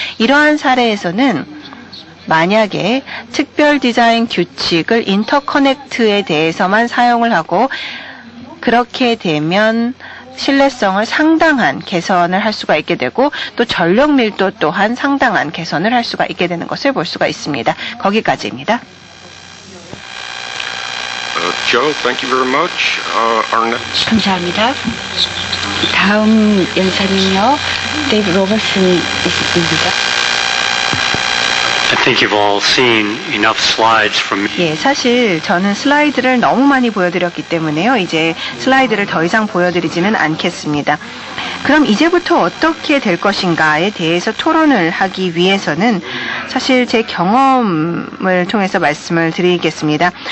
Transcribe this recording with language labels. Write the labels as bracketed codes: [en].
[ko] 이러한 사례에서는 만약에 특별 디자인 규칙을 인터커넥트에 대해서만 사용을 하고 그렇게 되면 신뢰성을 상당한 개선을 할 수가 있게 되고 또 전력 밀도 또한 상당한 개선을 할 수가 있게 되는 것을 볼 수가 있습니다. 거기까지입니다. [en] Joe, thank you very much. Our next. [ko] 감사합니다. 다음 연사는요, 데이브 로버슨입니다. [en] I think you've all seen enough slides from me. [ko] 예, 사실 저는 슬라이드를 너무 많이 보여드렸기 때문에요. 이제 슬라이드를 더 이상 보여드리지는 않겠습니다. 그럼 이제부터 어떻게 될 것인가에 대해서 토론을 하기 위해서는 사실 제 경험을 통해서 말씀을 드리겠습니다.